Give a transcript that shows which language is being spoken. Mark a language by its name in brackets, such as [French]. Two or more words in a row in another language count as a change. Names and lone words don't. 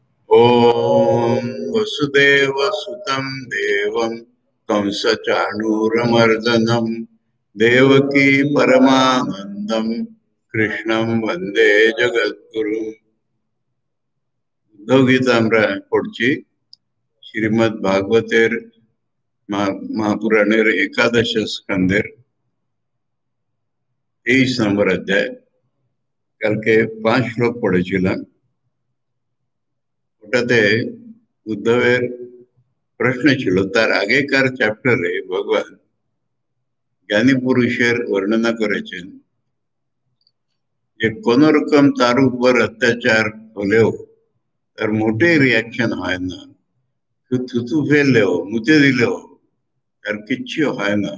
[Sanskrit] ॐ वसुदेवसुतं देवं कंसचाणूरमर्दनं देवकी परमानन्दं कृष्णं वन्दे जगद्गुरुम्। [Bangla] उद्धव गीता আমরা পড়ছি শ্রীমদ্ ভাগবতের মহাপুরাণের একাদশ স্কন্ধের 23 নম্বর অধ্যায়। কালকে 5 শ্লোক পড়েছিলাম। ওটাতে উদ্ধবের প্রশ্ন ছিল তার আগেকার চ্যাপ্টারে ভগবান জ্ঞানী পুরুষের বর্ণনা করেছেন যে কোন রকম তার উপর অত্যাচার হলেও তার মোটেই রিয়াকশন হয় না, থুতু ফেললেও মুতে দিলেও তার কিচ্ছু হয় না।